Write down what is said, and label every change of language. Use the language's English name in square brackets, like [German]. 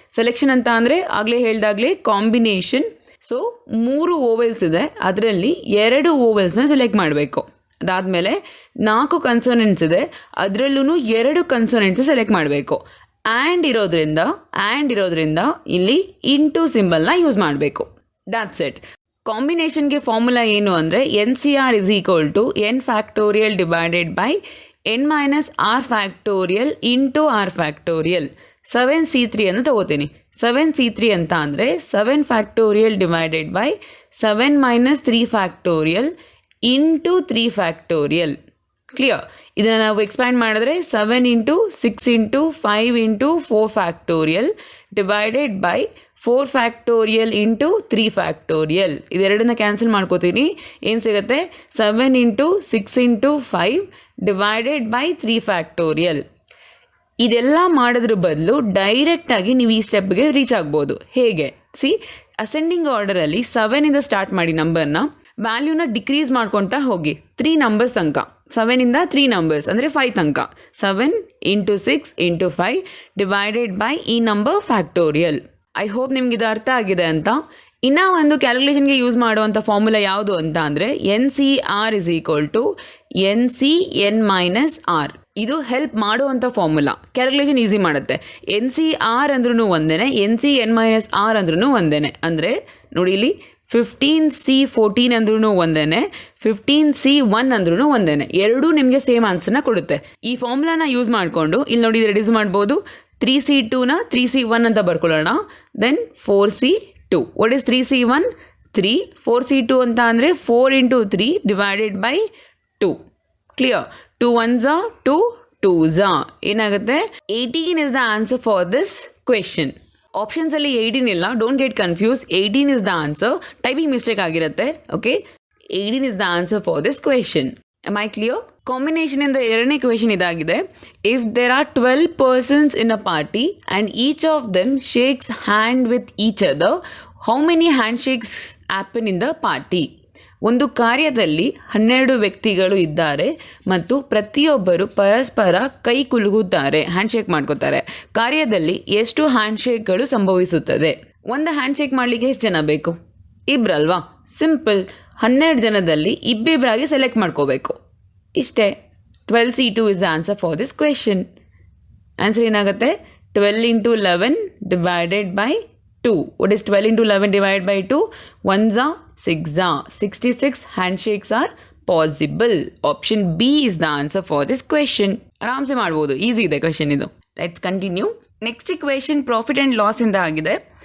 [Kannada] Selection ಅಂತ ಅಂದರೆ ಆಗಲೇ ಹೇಳ್ದಾಗಲೇ ಕಾಂಬಿನೇಷನ್. ಸೊ 3 ಓವೆಲ್ಸ್ ಇದೆ, ಅದರಲ್ಲಿ 2 ಓವೆಲ್ಸ್ನ ಸೆಲೆಕ್ಟ್ ಮಾಡಬೇಕು. ಅದಾದಮೇಲೆ 4 ಕನ್ಸೋನೆಂಟ್ಸ್ ಇದೆ, ಅದರಲ್ಲೂ 2 ಕನ್ಸೋನೆಂಟ್ಸ್ ಸೆಲೆಕ್ಟ್ ಮಾಡಬೇಕು. ಆ್ಯಂಡ್ ಇರೋದ್ರಿಂದ ಇಲ್ಲಿ ಇಂಟು ಸಿಂಬಲ್ನ ಯೂಸ್ ಮಾಡಬೇಕು. [English] That's it. [Kannada] ಕಾಂಬಿನೇಷನ್ಗೆ ಫಾರ್ಮುಲಾ ಏನು ಅಂದರೆ [English] NCR is equal to n factorial divided by n minus r factorial into r factorial. [Kannada] 7C3 ಅನ್ನು ತಗೋತೀನಿ. 7C3 ಅಂತ ಅಂದರೆ [English] 7 factorial divided by 7 minus 3 factorial into 3 factorial. Clear? [Kannada] ಇದನ್ನು ನಾವು ಎಕ್ಸ್ಪ್ಯಾಂಡ್ ಮಾಡಿದ್ರೆ [English] 7 into 6 into 5 into 4 factorial divided by 4 factorial into 3 factorial. [Kannada] ಇದೆರಡನ್ನ cancel ಮಾಡ್ಕೋತೀನಿ. ಏನು ಸಿಗುತ್ತೆ? [English] 7 into 6 into 5 divided by 3 factorial. [Kannada] ಇದೆಲ್ಲ ಮಾಡೋದ್ರ ಬದಲು ಡೈರೆಕ್ಟಾಗಿ ನೀವು ಈ ಸ್ಟೆಪ್ಗೆ ರೀಚ್ ಆಗ್ಬೋದು. ಹೇಗೆ? ಅಸೆಂಡಿಂಗ್ ಆರ್ಡರಲ್ಲಿ 7ಇಂದ ಸ್ಟಾರ್ಟ್ ಮಾಡಿ ನಂಬರ್ನ, ವ್ಯಾಲ್ಯೂನ ಡಿಕ್ರೀಸ್ ಮಾಡ್ಕೊತಾ ಹೋಗಿ 3 ನಂಬರ್ಸ್ ತನಕ. 7ಇಂದ 3 ನಂಬರ್ಸ್ ಅಂದರೆ 5 ತನಕ. [English] 7 into 6 into 5 divided by ಈ number factorial. I hope [Kannada] ನಿಮ್ಗೆ ಇದು ಅರ್ಥ ಆಗಿದೆ ಅಂತ. ಇನ್ನೂ ಒಂದು ಕ್ಯಾಲ್ಕುಲೇಷನ್ಗೆ ಯೂಸ್ ಮಾಡುವಂಥ ಫಾರ್ಮುಲಾ ಯಾವುದು ಅಂತ ಅಂದರೆ [English] NCR is equal to NCN minus R. [Kannada] ಇದು ಹೆಲ್ಪ್ ಮಾಡುವಂಥ ಫಾರ್ಮುಲಾ, ಕ್ಯಾಲ್ಕುಲೇಷನ್ ಈಸಿ ಮಾಡುತ್ತೆ. NCR ಅಂದ್ರೂ ಒಂದೇ, NCN minus R ಅಂದ್ರೂ ಒಂದೇ. ಅಂದರೆ ನೋಡಿ ಇಲ್ಲಿ 15C14 ಅಂದ್ರೂ ಒಂದೇ, 15C1 ಅಂದ್ರೂ ಒಂದೇ. ಎರಡೂ ನಿಮಗೆ ಸೇಮ್ ಆನ್ಸರ್ನ ಕೊಡುತ್ತೆ. ಈ ಫಾರ್ಮುಲಾನ ಯೂಸ್ ಮಾಡಿಕೊಂಡು ಇಲ್ಲಿ ನೋಡಿ ರೆಡ್ಯೂಸ್ ಮಾಡ್ಬೋದು. 3C2ನ 3C1 ಅಂತ ಬರ್ಕೊಳ್ಳೋಣ. [English] Then 4C2. What is 3C1? 3. [Kannada] 4C2 ಅಂತ ಅಂದರೆ [English] 4 into 3 divided by 2. [Kannada] Clear? [English] 2 ones are 2, 2s are. [Kannada] ಏನಾಗುತ್ತೆ? [English] 18 is the answer for this question. [Kannada] ಆಪ್ಷನ್ಸಲ್ಲಿ 18 ಇಲ್ಲ, [English] Don't get confuse. 18 is the answer. [Kannada] Typing mistake ಆಗಿರುತ್ತೆ. [English] Okay, 18 is the answer for this question. Am I clear? [Kannada] ಕಾಂಬಿನೇಷನಿಂದ ಎರಡನೇ question ಇದಾಗಿದೆ. [English] If there are 12 persons in a party and each of them shakes hand with each other, how many handshakes happen in the party? [Kannada] ಒಂದು ಕಾರ್ಯದಲ್ಲಿ 12 ವ್ಯಕ್ತಿಗಳು ಇದ್ದಾರೆ ಮತ್ತು ಪ್ರತಿಯೊಬ್ಬರು ಪರಸ್ಪರ ಕೈ ಕುಲುಕುತ್ತಾರೆ, ಹ್ಯಾಂಡ್ಶೇಕ್ ಮಾಡ್ಕೋತಾರೆ. ಕಾರ್ಯದಲ್ಲಿ ಎಷ್ಟು ಹ್ಯಾಂಡ್ಶೇಕ್ಗಳು ಸಂಭವಿಸುತ್ತದೆ? ಒಂದು ಹ್ಯಾಂಡ್ಶೇಕ್ ಮಾಡಲಿಕ್ಕೆ ಎಷ್ಟು ಜನ ಬೇಕು? ಇಬ್ಬರಲ್ವಾ? ಸಿಂಪಲ್. 12 ಜನದಲ್ಲಿ ಇಬ್ಬಿಬ್ಬರಾಗಿ ಸೆಲೆಕ್ಟ್ ಮಾಡ್ಕೋಬೇಕು. ಇಷ್ಟೇ. [English] 12C2 is the answer for this question. [Kannada] Answer ಏನಾಗುತ್ತೆ? [English] 12 into 11 divided by 2. What is 12 into 11 divided by 2? 1s are 6s are. 66 handshakes are possible. Option B is the answer for this question. [Kannada] ಆರಾಮ್ಸೆ ಮಾಡ್ಬೋದು, easy ಇದೆ question ಇದು. [English] Let's continue. [Kannada] Next question profit and loss ಇಂದ ಆಗಿದೆ.